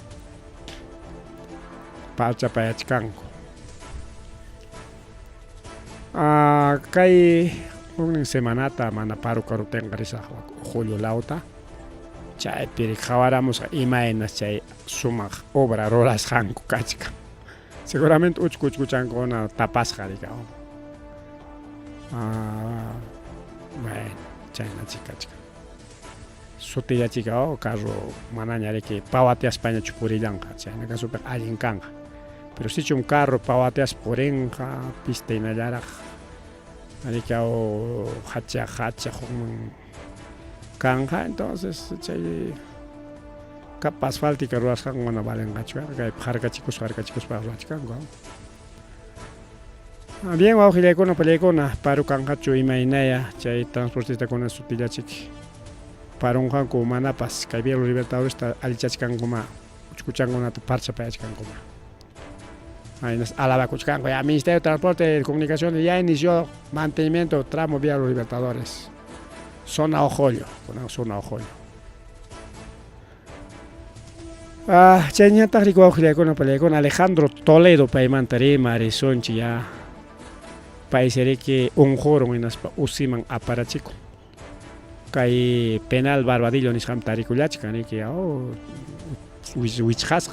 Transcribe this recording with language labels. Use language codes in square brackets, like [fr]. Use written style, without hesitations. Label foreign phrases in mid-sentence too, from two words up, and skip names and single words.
[qu] Kay unnin semanata mana paro karutenqa risaqqa julio lauta chaypi qhawaramusqa imaynas chay sumaq obra rurasqanku kachka. Seguramente uchkuchankuna tapasqa rika. Bueno, chayna chikachka. Sutillachika carro manaña riki pawatiaspaña chupurillanqa chayna kasupi allin kanqa. [es] Pero si un carro [qu] pawatias purinqa pista hinallaraq rika hacha kanqa entonces chay [es] capa asfáltica [qu] ruwasqanqa mana valenqachu kay harkachikuspa ruwachkanku. Bien wawqillaykuna pallaykuna paru kanqachu imaynaya chay transportistakuna sutillachik parunqanku manapas kay vía Los Libertadores allichachkankuma uchkuchankunata parchapayachkankuma. [es] Alabakuchkanku ya Ministerio de Transporte y Comunicaciones ya inició mantenimiento tramo vía Los Libertadores. Zona Ojollo, zona Ojollo. [qu] Chayñataq riku wawqillaykuna pallaykuna Alejandro Toledo paymanta rimarisonchi ya paisiriki unqurun hinaspa usiman aparachikun. Kay penal Barbadillo nisqamta rikullachkan riki wichqasqa.